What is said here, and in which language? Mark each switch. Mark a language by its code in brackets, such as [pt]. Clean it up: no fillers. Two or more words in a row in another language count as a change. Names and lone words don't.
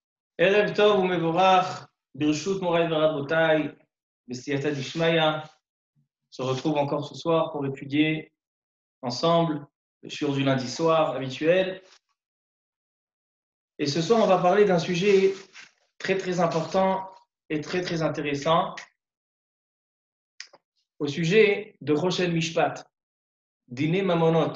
[he] ערב טוב ומבורך, ברשות מוריי ורבותיי, בסייעתא דשמיא. [fr] On se retrouve encore ce soir pour étudier ensemble le shiur du lundi soir habituel. Et ce soir, on va parler d'un sujet très très important et très très intéressant, au sujet de [he] ראש משפט דיני ממונות.